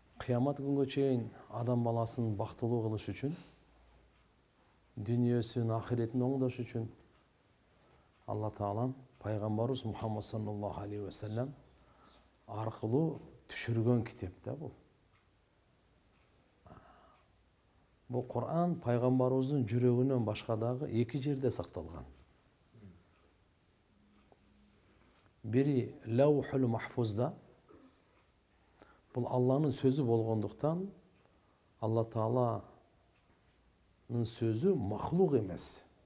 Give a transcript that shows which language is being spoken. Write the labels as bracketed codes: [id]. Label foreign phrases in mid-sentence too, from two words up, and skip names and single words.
[ky] кыямат күнгө чейин адам баласын бактылуу кылыш үчүн, дүйнөсүн, ахиретин оңдош үчүн Алла Таалам пайгамбарыбыз Мухаммад [ar] صلى الله عليه وسلم [ky] аркылуу түшүргөн китеп да бул. Бул Кур'ан пайгамбарыбыздын жүрөгүнөн башка дагы 2 жерде сакталган. Бири Лаухул Махфузда, бул Алланын сөзү болгондуктан Алла Тааланын сөзү махлук эмес.